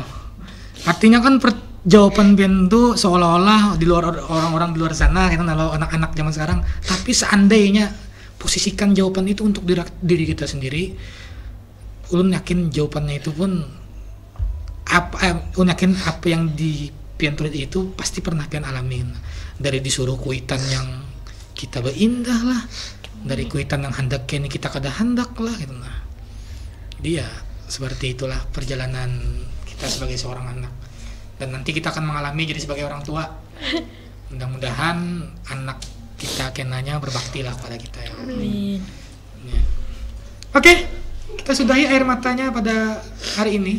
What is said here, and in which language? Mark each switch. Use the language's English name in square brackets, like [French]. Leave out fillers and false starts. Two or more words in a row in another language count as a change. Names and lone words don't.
[Indonesian] Artinya kan jawaban pian itu seolah-olah di luar orang-orang di luar sana kita kalau anak-anak zaman sekarang, tapi seandainya posisikan jawaban itu untuk diri kita sendiri, ulun yakin jawabannya itu pun ulun yakin apa yang di pian tulis itu pasti pernah pian alamin. [Banjar] Dari disuruh kuitan yang kita berindah lah, dari kuitan yang hendak ini kita kada hendak lah gitu nah. [Indonesian] Dia seperti itulah perjalanan kita sebagai seorang anak. Dan nanti kita akan mengalami jadi sebagai orang tua. Mudah-mudahan anak kita kenanya berbakti lah pada kita ya. Amin. Ya. Oke, kita sudahi air matanya pada hari ini.